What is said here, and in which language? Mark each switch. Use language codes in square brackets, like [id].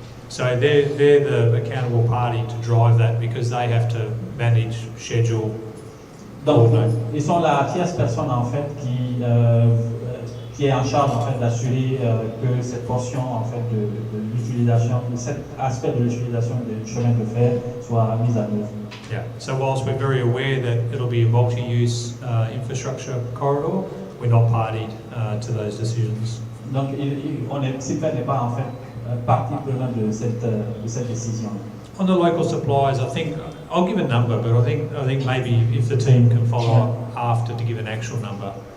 [en] So they're the accountable party to drive that because they have to manage, schedule. [fr] Donc, ils sont la tierce personne en fait qui est en charge en fait d'assurer que cette portion en fait de l'utilisation, cet aspect de l'utilisation du chemin de fer soit mise en œuvre. [en] Yeah. So whilst we're very aware that it'll be a multi-use infrastructure corridor, we're not partied to those decisions. [fr] Donc, CIMFER n'est pas en fait partie prenante de cette décision. [en] On the local suppliers, I think I'll give a number, but I think maybe if the team can follow up after to give an actual number.